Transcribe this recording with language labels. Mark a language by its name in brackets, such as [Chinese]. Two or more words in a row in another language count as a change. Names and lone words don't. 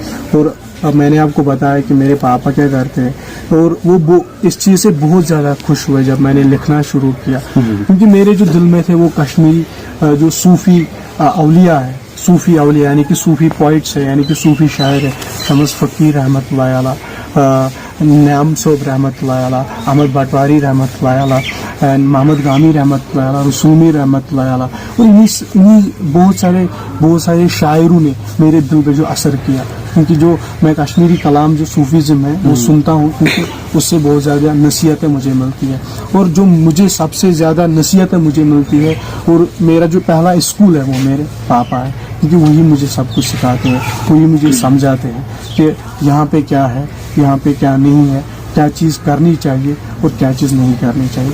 [Hindi] और अब मैंने आपको बताया कि मेरे पापा क्या करते हैं, और वो इस चीज़ से बहुत ज़्यादा खुश हुए जब मैंने लिखना शुरू किया, क्योंकि मेरे जो दिल में थे वो कश्मीरी जो सूफ़ी अवलिया है, सूफ़ी अवलिया यानी कि [English] Sufi poets [Hindi] है, यानी कि सूफ़ी शायर है, शमस फ़कीर [Arabic] رحمة الله عليه, [Hindi] न्याम सोब [Arabic] رحمة الله عليه, [Hindi] अहमद बटवारी [Arabic] رحمة الله عليه, [Hindi] मोहम्मद गामी [Arabic] رحمة الله عليه, [Hindi] रसूमी [Arabic] رحمة الله عليه. [Hindi] और इन्हीं बहुत सारे शायरों ने मेरे दिल पे जो असर किया, क्योंकि जो मैं कश्मीरी कलाम जो सूफीज़म है वो सुनता हूँ, क्योंकि उससे बहुत ज़्यादा नसीहतें मुझे मिलती है. और जो मुझे सबसे ज़्यादा नसीहतें मुझे मिलती है, और मेरा जो पहला स्कूल है वो मेरे पापा है, क्योंकि वही मुझे सब कुछ सिखाते हैं, वही मुझे समझाते हैं कि यहाँ पे क्या है, यहाँ पे क्या नहीं है, क्या चीज़ करनी चाहिए और क्या चीज़ नहीं करनी चाहिए.